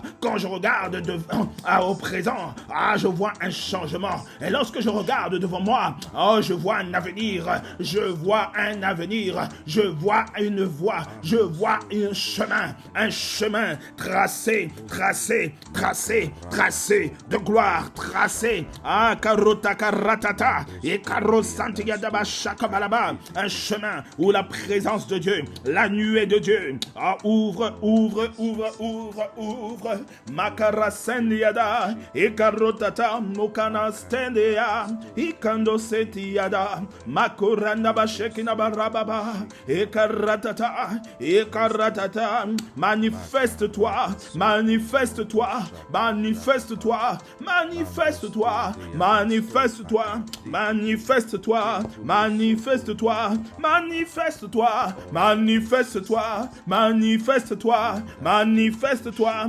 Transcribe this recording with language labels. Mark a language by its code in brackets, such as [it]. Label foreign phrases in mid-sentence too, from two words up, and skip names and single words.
[fr] Quand je regarde au présent, je vois un changement. Et lorsque je regarde devant moi, je vois un avenir. Je vois un avenir. Je vois une voie. Je vois un chemin tracé de gloire, tracé. Karota karatata et karosantigadaba shakabalaba. Un chemin où la présence de Dieu, la nuée de Dieu, ouvre. Makarasendiada et karotata mokana stendea et kando setiada makoranda bashekina barababa et karatata. Manifeste-toi, manifeste-toi, manifeste-toi, manifeste-toi, manifeste-toi, manifeste-toi, manifeste-toi, manifeste-toi, manifeste-toi, manifeste-toi, manifeste-toi.